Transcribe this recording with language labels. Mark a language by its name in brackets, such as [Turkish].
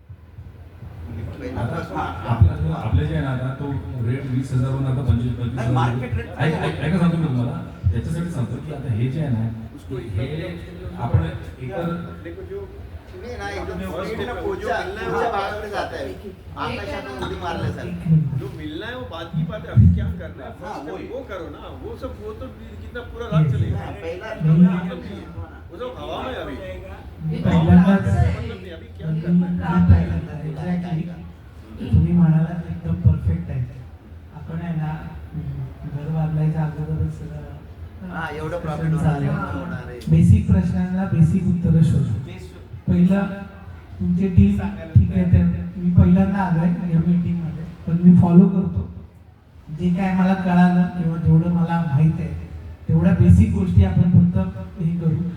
[Marathi] आपले जे आहे ना आता तो रेट 20,000 वरून आता 25,000 मार्केट रेट ऐका सांगतो मी तुम्हाला. त्याच्यासाठी सांगतो की आता हे जे आहे ना हे आपण इतर तुम्ही ना एकदम पुढच्या भागाकडे जाताय. आकाशातून उडी मारल्यासारखं. [Hindi] जो मिलना है वो बात की बात है, अभी क्या करना है हाँ, वही। वो करो ना, वो सब वो तो कितना पूरा रात चलेगा, [Marathi] पहिला [Hindi] मतलब नहीं है। वो सब हवा में अभी [Marathi] पहिल्यांदाच [Hindi] मतलब नहीं, अभी क्या करना है. [Marathi] एक्झॅक्टली तुम्ही म्हणाला एकदम परफेक्ट आहे. आपण आहे ना घर बांधायच्या अगोदरच हा, एवढं प्रॉफिट होणार आहे. बेसिक प्रश्नांना बेसिक उत्तरं शोधू. पहिलं तुमचे टीम ठीक आहे, तर मी पहिल्यांदा आलोय या मीटिंग मध्ये, पण मी फॉलो करतो जे काय मला कळालं किंवा जेवढं मला माहित आहे तेवढ्या बेसिक गोष्टी आपण फक्त हे करू.